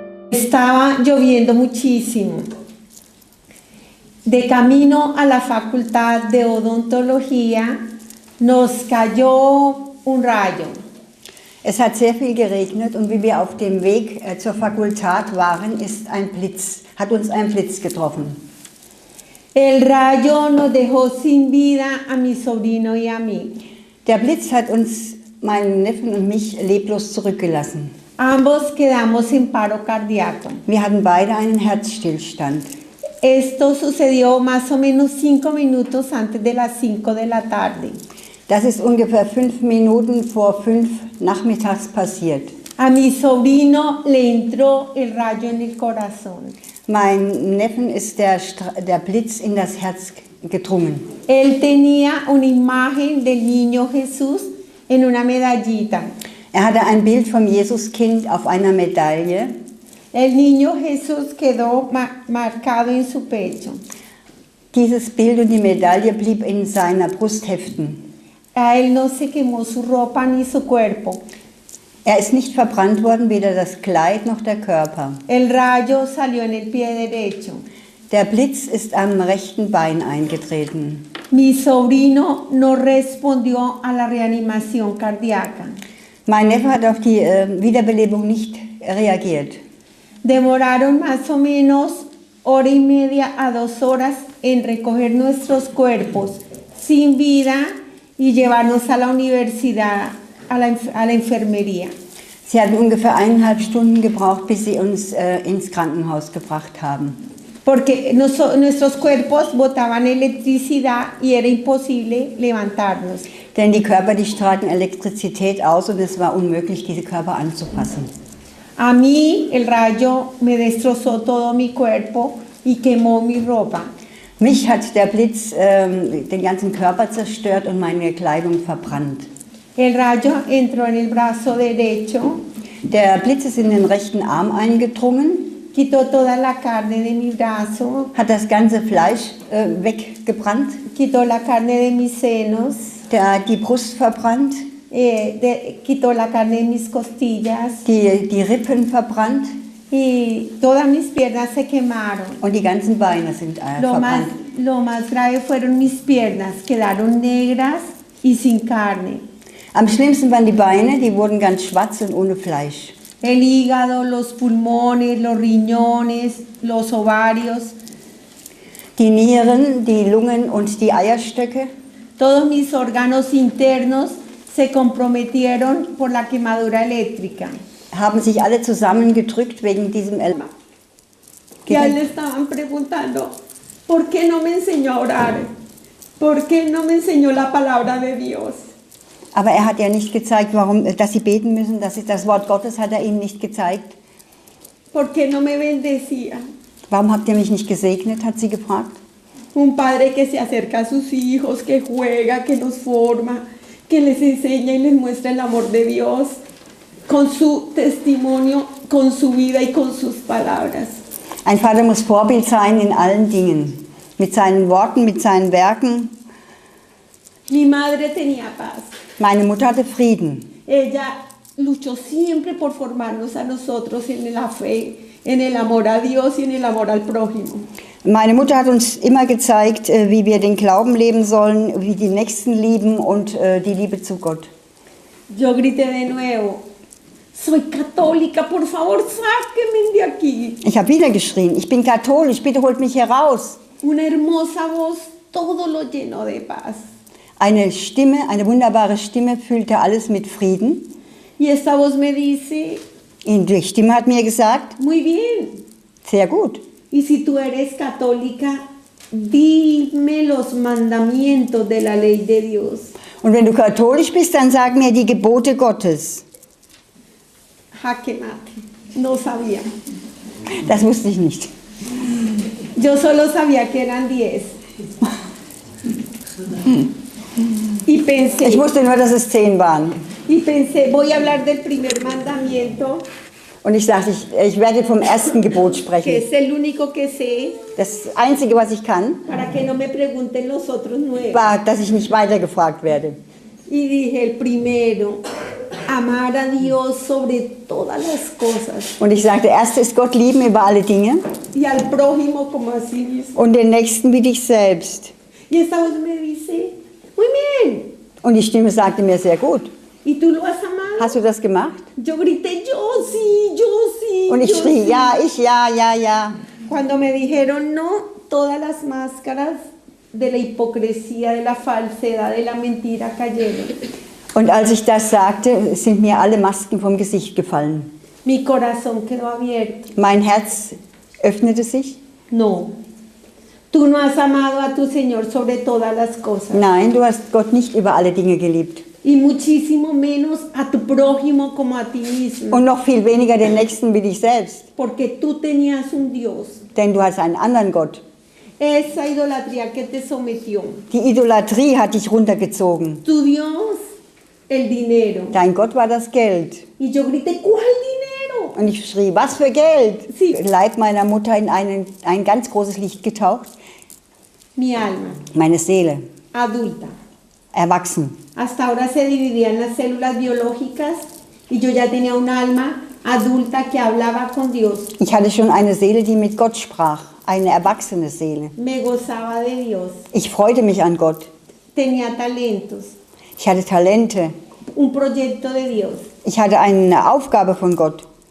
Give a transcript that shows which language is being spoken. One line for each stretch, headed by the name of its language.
Spanish: Estaba lloviendo muchísimo. De camino a la facultad de odontología nos cayó un rayo.
German: Es hat sehr viel geregnet und wie wir auf dem Weg zur Fakultät waren, hat uns ein Blitz getroffen.
Spanish: El rayo nos dejó sin vida a mi sobrino y a mí.
German: Der Blitz hat uns, meinen Neffen und mich, leblos zurückgelassen.
Spanish: Ambos quedamos en paro cardíaco.
German: Wir hatten beide einen Herzstillstand.
Spanish: Esto sucedió más o menos 5 minutos antes de las 5 de la tarde.
German: Das ist ungefähr 5 Minuten vor 5 nachmittags passiert.
Spanish: A mi sobrino le entró el rayo en el corazón.
German: Mein Neffen ist der Blitz in das Herz gedrungen.
Spanish: Él tenía una imagen del niño Jesús en una medallita.
German: Er hatte ein Bild vom Jesuskind auf einer Medaille.
Spanish: El niño Jesús quedó marcado en su pecho.
German: Dieses Bild und die Medaille blieb in seiner Brust heften.
Spanish: A él no se quemó su ropa ni su cuerpo.
German: Er ist nicht verbrannt worden, weder das Kleid noch der Körper.
Spanish: El rayo salió en el pie derecho.
German: Der Blitz ist am rechten Bein eingetreten.
Spanish: Mi sobrino no respondió a la reanimación cardíaca.
German: Mein Neffe hat auf die Wiederbelebung nicht reagiert.
Spanish: Demoraron más o menos 1:30 a 2 horas en recoger nuestros cuerpos sin vida y llevarnos a la universidad, a la enfermería.
German: Sie hatten ungefähr 1,5 Stunden gebraucht, bis sie uns ins Krankenhaus gebracht haben.
Spanish: Porque nuestros cuerpos botaban electricidad y era imposible levantarnos.
German: Denn die Körper, die strahlten Elektrizität aus und es war unmöglich, diese Körper anzupassen.
Spanish: A mí el rayo me destrozó todo mi cuerpo y quemó mi ropa.
German: Mich hat der Blitz den ganzen Körper zerstört und meine Kleidung verbrannt.
Spanish: El rayo entró en el brazo derecho,
German: Der Blitz ist in den rechten Arm eingedrungen,
Spanish: quitó toda la carne de mi brazo,
German: hat das ganze Fleisch weggebrannt,
Spanish: quitó la carne de mis senos,
German: die Brust verbrannt,
Spanish: quitó la carne de mis costillas
German: die Rippen verbrannt
Spanish: y todas mis piernas se quemaron.
German: und die ganzen Beine sind verbrannt.
Spanish: Lo más grave fueron mis piernas, quedaron negras y sin carne.
German: Am schlimmsten waren die Beine, die wurden ganz schwarz und ohne Fleisch.
Spanish: El hígado, los pulmones, los riñones, los ovarios,
German: Die Nieren, die Lungen und die Eierstöcke,
Spanish: todos mis órganos internos se comprometieron por la quemadura eléctrica.
German: haben sich alle zusammengedrückt wegen diesem
Spanish: Y a él le estaban preguntando, ¿por qué no me enseñó a orar? ¿Por qué no me enseñó la palabra de Dios?
German: Aber er hat ja nicht gezeigt, dass sie beten müssen, das Wort Gottes hat er ihnen nicht gezeigt.
Spanish: ¿Por qué no me bendecía?
German: Warum habt ihr mich nicht gesegnet, hat sie gefragt.
Spanish: Un padre que se acerca a sus hijos, que juega, que los forma, que les enseña y les muestra el amor de Dios con su testimonio, con su vida y con sus palabras.
German: Ein Vater muss Vorbild sein in allen Dingen, mit seinen Worten, mit seinen Werken.
Spanish: Mi madre tenía paz.
German: Meine Mutter hatte Frieden.
Spanish: Ella luchó siempre por formarnos a nosotros en la fe, en el amor a Dios y en el amor al prójimo.
German: Meine Mutter hat uns immer gezeigt, wie wir den Glauben leben sollen, wie die Nächsten lieben und die Liebe zu Gott.
Spanish: Yo grité de nuevo, soy católica, por favor, sáquenme de aquí.
German: Ich habe wieder geschrien, ich bin katholisch, bitte holt mich hier raus.
Spanish: Una hermosa voz, todo lo llenó de paz.
German: Eine Stimme, eine wunderbare Stimme füllte alles mit Frieden.
Spanish: Y esta voz me dice,
German: Und die Stimme hat mir gesagt,
Spanish: muy bien,
German: sehr gut.
Spanish: y si tú eres católica, dime los mandamientos de la ley de Dios.
German: Und wenn du katholisch bist, dann sag mir die Gebote Gottes.
Spanish: Jaque mate, no sabía.
German: Das wusste ich nicht.
Spanish: Yo solo sabía que eran 10. Y pensé,
German: Ich wusste nur, dass es 10 waren.
Spanish: voy a hablar del primer mandamiento,
German: Und ich dachte, ich werde vom ersten Gebot
Spanish: que
German: sprechen.
Spanish: es el único que sé,
German: Das Einzige, was ich kann,
Spanish: para que no me pregunten los otros 9.
German: war, dass ich nicht weitergefragt werde.
Spanish: Y dije, el primero, amar a Dios sobre todas las cosas
German: Und ich sagte, erste ist Gott lieben über alle Dinge
Spanish: y al prójimo como a sí mismo.
German: und den Nächsten wie dich selbst.
Spanish: Y esta voz me dice, muy bien,
German: Und die Stimme sagte mir, sehr gut.
Spanish: ¿y tú lo has amado?
German: Hast du das gemacht?
Spanish: Yo grité, yo sí,
German: Und ich
Spanish: yo
German: schrie,
Spanish: sí.
German: ja, ich, ja, ja, ja.
Spanish: Cuando me dijeron no, todas las máscaras de la hipocresía, de la falsedad, de la mentira cayeron.
German: Und als ich das sagte, sind mir alle Masken vom Gesicht gefallen.
Spanish: Mi corazón quedó abierto.
German: Mein Herz öffnete sich.
Spanish: No, tú no has amado a tu Señor sobre todas las cosas.
German: Nein, du hast Gott nicht über alle Dinge geliebt.
Spanish: Y muchísimo menos a tu prójimo como a ti mismo.
German: Und noch viel weniger den Nächsten wie dich selbst.
Spanish: Porque tú tenías un Dios.
German: Denn du hast einen anderen Gott.
Spanish: Esa idolatría que te sometió.
German: Die Idolatrie hat dich runtergezogen.
Spanish: Tu Dios, el dinero.
German: Dein Gott war das Geld.
Spanish: Y yo grité, ¿cuál dinero?
German: Und ich schrie, was für Geld? Sie- Der Leib meiner Mutter in ein ganz großes Licht getaucht.
Spanish: Mi alma,
German: Meine Seele,
Spanish: adulta.
German: erwachsen.
Spanish: Hasta ahora se dividía en las células biológicas y yo ya tenía un alma adulta que hablaba con Dios.
German: Ich hatte schon eine Seele, die mit Gott sprach. Eine erwachsene Seele.
Spanish: Me gozaba de Dios.
German: Ich freute mich an Gott.
Spanish: Tenía talentos,
German: Ich hatte Talente.
Spanish: un proyecto de Dios.
German: Ich hatte eine Aufgabe von Gott.